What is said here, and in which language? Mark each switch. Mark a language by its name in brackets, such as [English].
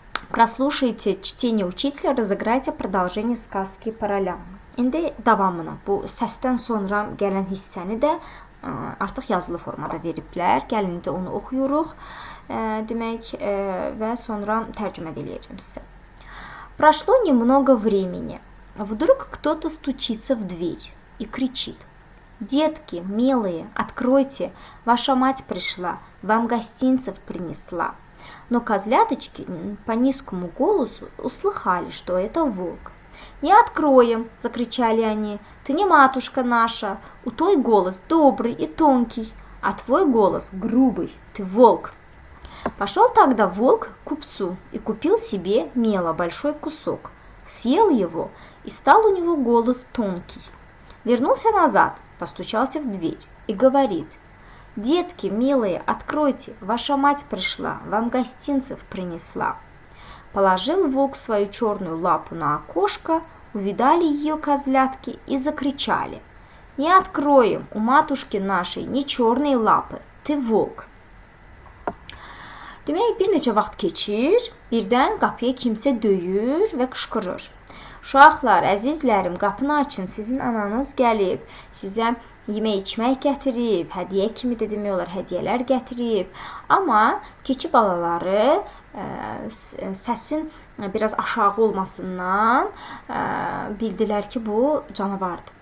[Russian] Прослушайте чтение учителя, разыграйте продолжение сказки по ролям. [Azerbaijani] İndi davamını, bu səsdən sonra gələn hissəni də artıq yazılı formada veriblər. Gəlin də onu oxuyuruq. Demək və sonra tərcümə edəcəm sizə. [Russian] Прошло немного времени. Вдруг кто-то стучится в дверь и кричит: «Детки, милые, откройте, ваша мать пришла, вам гостинцев принесла». Но козляточки по низкому голосу услыхали, что это волк. «Не откроем!» – закричали они. «Ты не матушка наша, у той голос добрый и тонкий, а твой голос грубый, ты волк». Пошел тогда волк к купцу и купил себе мела большой кусок, съел его, и стал у него голос тонкий. Вернулся назад, постучался в дверь и говорит: «Детки, милые, откройте, ваша мать пришла, вам гостинцев принесла». Положил волк свою черную лапу на окошко, увидали ее козлятки и закричали: «Не откроем, у матушки нашей не черные лапы, ты волк». [Azerbaijani] Demək, bir neçə vaxt keçir, birdən qapıya kimsə döyür və qışqırır: «Uşaqlar, əzizlərim, qapını açın, sizin ananız gəlib, sizə yemək içmək gətirib, hədiyyə kimi də demək olar, hədiyyələr gətirib». Amma keçi balaları səsin biraz aşağı olmasından bildilər ki, bu canavardır.